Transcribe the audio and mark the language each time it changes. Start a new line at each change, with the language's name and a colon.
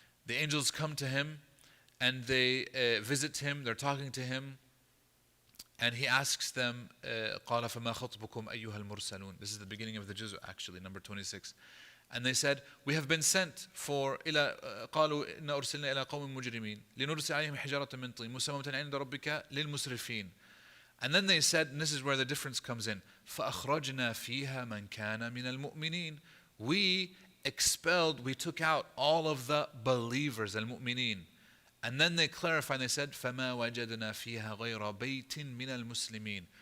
English: The angels come to him, and they visit him, they're talking to him, and he asks them,
Arabic: قَالَ فَمَا خَطْبُكُمْ أَيُّهَا الْمُرْسَلُونَ.
English: This is the beginning of the juz, actually, number 26. And they said, we have been sent for
Arabic: قالوا إِنَّا أُرْسِلْنَا إِلَىٰ قَوْمٍ مُجْرِمِينَ لِنُرْسِلَ عَلَيْهِمْ حِجَارَةً مِّن طِينٍ مُسَوَّمَةً عِندَ رَبِّكَ لِلْمُسْرِفِينَ.
English: And then they said, and this is where the difference comes in,
Arabic: فَأَخْرَجْنَا فِيهَا مَنْ كَانَ مِنَ الْمُؤْمِنِينَ.
English: We took out all of the believers, al-mu'mineen. And then they clarified, and they said,
Arabic: فَمَا وَجَدْنَا فِيهَا غَيْرَ بَيْتٍ مِّنَ الْمُسْلِمِينَ.